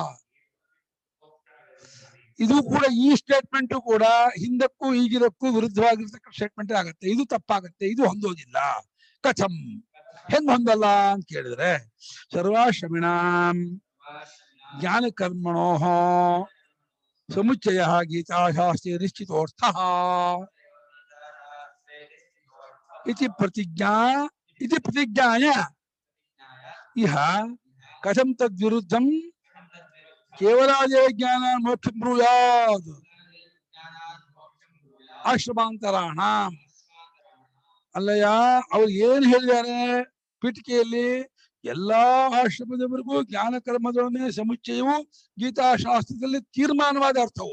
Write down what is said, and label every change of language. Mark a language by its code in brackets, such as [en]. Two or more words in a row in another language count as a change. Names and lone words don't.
[kn] ಇದು ಕೂಡ ಈ ಸ್ಟೇಟ್ಮೆಂಟು ಕೂಡ ಹಿಂದಕ್ಕೂ ಈಗಿರಕ್ಕೂ ವಿರುದ್ಧವಾಗಿರ್ತಕ್ಕ ಸ್ಟೇಟ್ಮೆಂಟ್ ಆಗುತ್ತೆ. ಇದು ತಪ್ಪಾಗತ್ತೆ, ಇದು ಹೊಂದೋದಿಲ್ಲ. ಕಥಂ ಹೆಂಗ್ ಹೊಂದಲ್ಲ ಅಂತ ಕೇಳಿದ್ರೆ, [sa] ಸರ್ವಾಶ್ರಮಿಣಾಂ ಜ್ಞಾನ ಕರ್ಮಣೋ ಸಮುಚ್ಚಯ ಗೀತಾಶಾಸ್ತ್ರೇ ನಿಶ್ಚಿತೋರ್ಥ ಇತಿ ಪ್ರತಿಜ್ಞಾಯ ಇಹ ಕಥಂ ತದ್ವಿರುದ್ಧಂ ಕೇವಲಾದೇವ ಜ್ಞಾನ ಮೋಕ್ಷಂ ಬ್ರೂಯಾತ್ ಆಶ್ರಮಾಂತರಾಣ. [kn] ಅಲ್ಲಯ್ಯ, ಅವ್ರು ಏನ್ ಹೇಳಿದ್ದಾರೆ ಪೀಠಿಕೆಯಲ್ಲಿ, ಎಲ್ಲಾ ಆಶ್ರಮದವರೆಗೂ ಜ್ಞಾನ ಕರ್ಮದೊಡನೆ ಸಮುಚ್ಚಯವು ಗೀತಾಶಾಸ್ತ್ರದಲ್ಲಿ ತೀರ್ಮಾನವಾದ ಅರ್ಥವು.